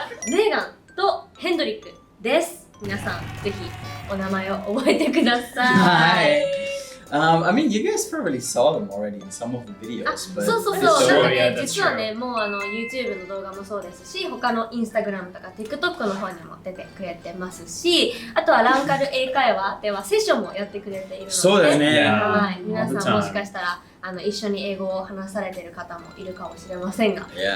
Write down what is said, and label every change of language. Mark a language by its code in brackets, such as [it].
[ja] メーガンとヘンドリックです。皆さんぜひお名前を覚えてください。 [en] I mean, you guys probably saw them already in some of the videos. [ja] そうなんかね、実はね、もうYouTube の動画もそうですし、他の Instagram とか TikTok の方にも出てくれてますし、あとはランカル英会話ではセッションもやってくれているので、そうだよね。皆さんもしかしたら一緒に英語を話されている方もいるかもしれませんが、